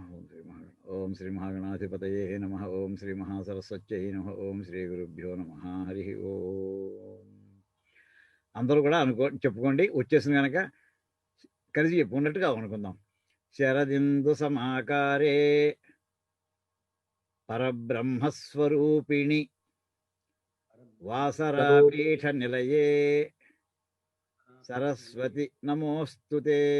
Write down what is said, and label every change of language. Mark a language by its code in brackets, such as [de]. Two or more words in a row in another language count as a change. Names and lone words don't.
[sa] ओम श्री महागणाधिपतये नमः। ओम श्री महासरस्वत्यै नमः। ओम श्री गुरुभ्यो नमः। हरि ओम। [te] అందరూ కూడా చెప్పుకోండి, వచ్చేసింది కనుక కలిసి చెప్పుకున్నట్టుగా అనుకుందాం. [sa] शरदिन्दु समाकारे परब्रह्मस्वरूपिणि वासरापीठ निलये सरस्वति नमोस्तुते.